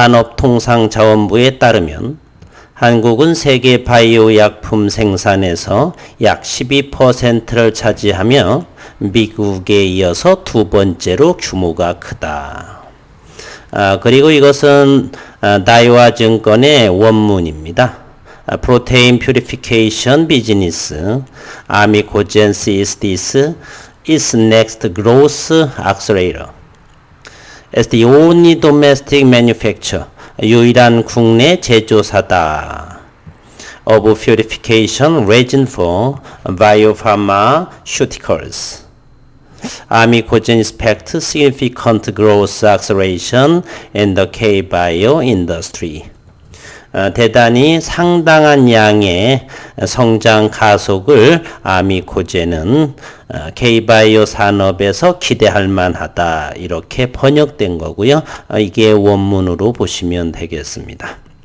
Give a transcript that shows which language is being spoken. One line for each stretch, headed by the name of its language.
Korean: 산업통상자원부에 따르면 한국은 세계 바이오 약품 생산에서 약 12%를 차지하며 미국에 이어서 두 번째로 규모가 크다. 그리고 이것은 다이와 증권의 원문입니다.
English: Protein Purification Business, Amicogen sees this its next growth accelerator. As the only domestic manufacturer,
Korean: 유일한 국내 제조사다.
English: Of purification resin for biopharmaceuticals. Amicogen expects significant growth acceleration in the K-Bio industry.
Korean: 대단히 상당한 양의 성장 가속을 아미코젠은 K바이오 산업에서 기대할 만하다. 이렇게 번역된 거고요. 이게 원문으로 보시면 되겠습니다.